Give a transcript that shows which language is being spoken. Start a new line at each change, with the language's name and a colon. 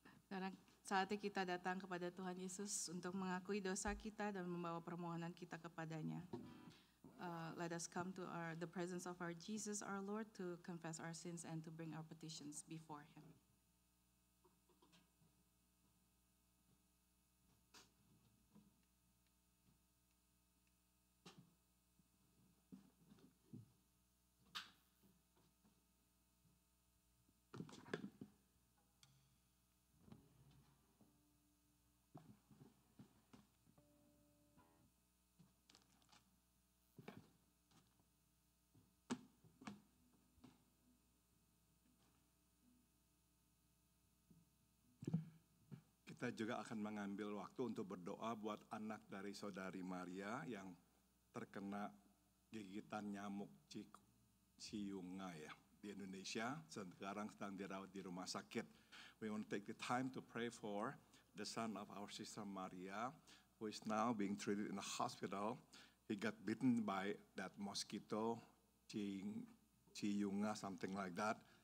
Indonesian: Karena saatnya kita datang kepada Tuhan Yesus untuk mengakui dosa kita dan membawa permohonan kita kepadanya.
English: Let us come to the presence of our Jesus, our Lord, to confess our sins and to bring our petitions before Him.
Indonesian: Kita juga akan mengambil waktu untuk berdoa buat anak dari saudari Maria yang terkena gigitan nyamuk ciunga ya di Indonesia. Sekarang sedang dirawat di rumah sakit.
English: We want to take the time to pray for the son of our sister Maria, who is now being treated in the hospital. He got bitten by that mosquito, ciunga, something like that.